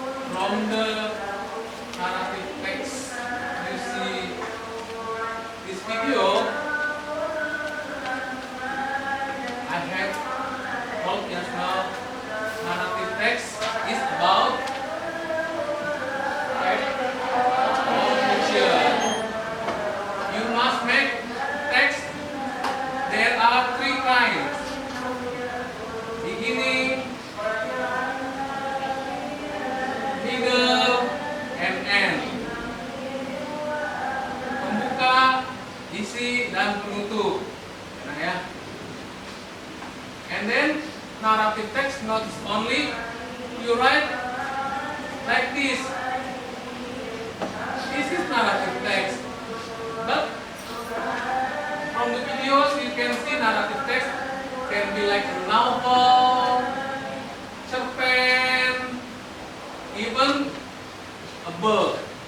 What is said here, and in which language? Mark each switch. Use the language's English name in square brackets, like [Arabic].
[English] From the narrative text you see this video, I have told just now, narrative text is about fiction. You must make text. There are three kinds: beginning, middle, and end. [Indonesian] Pembuka, isi, dan penutup. Nah ya. [English] And then narrative text not only you write like this. This is narrative text. But from the videos you can see narrative text can be like a novel, cerpen, even a book.